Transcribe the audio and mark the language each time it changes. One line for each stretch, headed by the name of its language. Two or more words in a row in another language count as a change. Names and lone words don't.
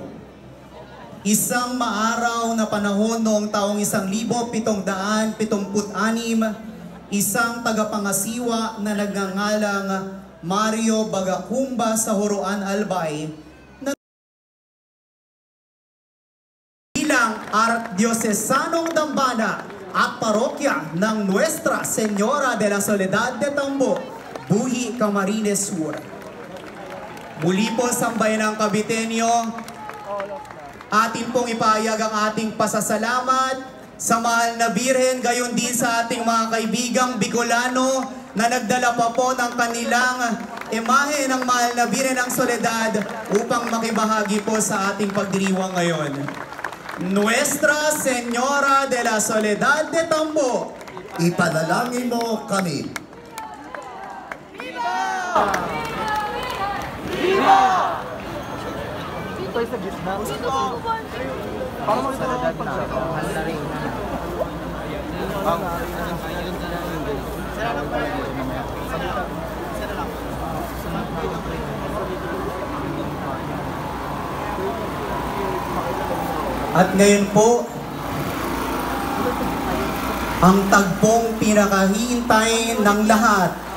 Filipino: Isang maaraw na panahon noong taong 1776, isang tagapangasiwa na nagngangalang Mario Bagacumba sa Horoan, Albay, na bilang Arcdiocesanong Dambana at parokya ng Nuestra Señora de la Soledad de Tambo, Buhi, Camarines Sur. Muli po sambayan ng Caviteño, atin pong ipahayag ang ating pasasalamat sa mahal na Birhen, gayon din sa ating mga kaibigang Bicolano na nagdala pa po ng kanilang imahe ng mahal na Birhen ng Soledad upang makibahagi po sa ating pagdiriwang ngayon. Nuestra Señora de la Soledad de Tambo, ipanalangin mo kami.
Spanish: Viva! Viva!
Filipino: Ito sa gitna. Para mo ito at ngayon po, ang tagpong pinakahihintay ng lahat.